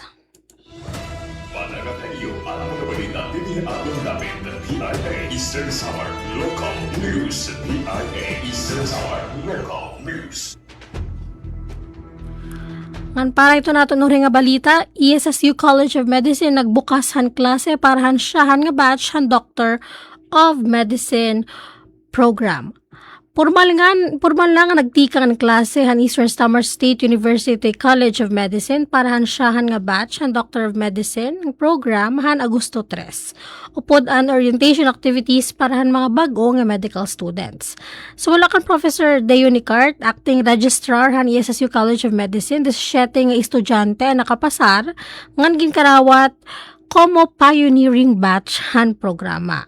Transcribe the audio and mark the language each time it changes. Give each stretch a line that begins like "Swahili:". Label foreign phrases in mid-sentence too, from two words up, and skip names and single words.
Waray: Panagatayo ang mga balita tinihatong namin ng PIA Eastern Samar Local News. PIA Eastern Samar Local News. Ngan para ito nato nuri nga balita, ESSU College of Medicine nagbukas han klase para han siyahan nga batch han Doctor of Medicine program. Formal lang nga nagtikang ang klase han Eastern Samar State University College of Medicine para han siyahan nga batch han Doctor of Medicine ang program han Agosto 3. Upod an orientation activities para han mga bago nga medical students. So wala kan Professor Deo Nicart, acting registrar han ESSU College of Medicine, 17 nga estudyante nakapasar ngan ginkarawat como pioneering batch han programa.